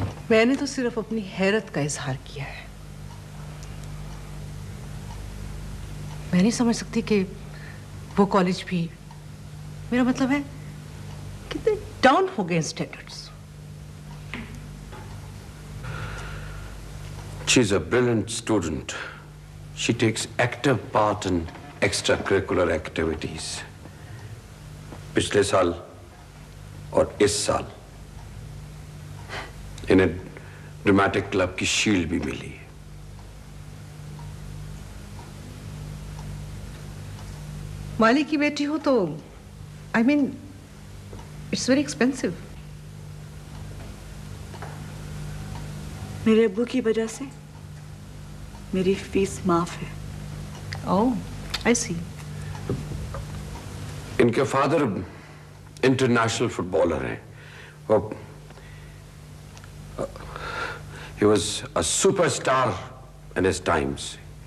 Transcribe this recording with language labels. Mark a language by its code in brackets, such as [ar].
[hi] मैंने तो सिर्फ अपनी हैरत का इजहार किया है। मैं नहीं समझ सकती कि वो कॉलेज भी, मेरा मतलब है, कितने डाउन हो गए standards. [en] She's a brilliant student. She takes active part in extracurricular activities. [hi] पिछले साल और इस साल इन्हें ड्रामेटिक क्लब की शील्ड भी मिली है। माली की बेटी हो तो [en] I mean it's very expensive. [hi] मेरे अब्बू की वजह से मेरी फीस माफ है। [en] Oh, I see. [hi] इनके फादर इंटरनेशनल फुटबॉलर हैं। [en] वो he was a superstar in his times.